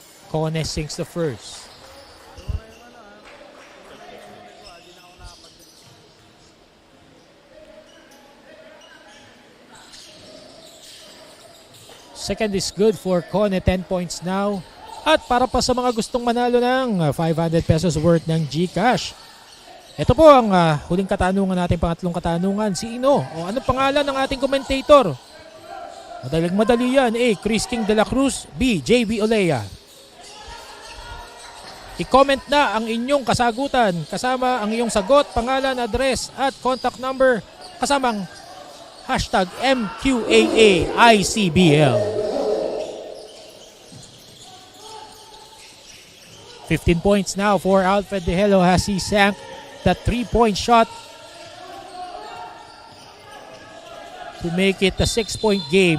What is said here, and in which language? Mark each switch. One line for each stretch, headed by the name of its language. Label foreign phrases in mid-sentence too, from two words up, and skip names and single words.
English: Cone sinks the first. Second is good for Cone, 10 points now.
Filipino: At para pa sa mga gustong manalo ng
English: 500 pesos worth
Filipino: ng GCash. Ito po ang huling katanungan natin, pangatlong katanungan. Sino o ano pangalan ng ating commentator? Madali yan. A. Chris King de la Cruz. B. JB Olea. I-comment na ang inyong kasagutan kasama ang iyong sagot, pangalan, address at
English: contact number
Filipino: kasamang hashtag MQAAICBL.
English: 15 points now for Alfred De Helo as he sank that 3-point shot to make it a 6-point game.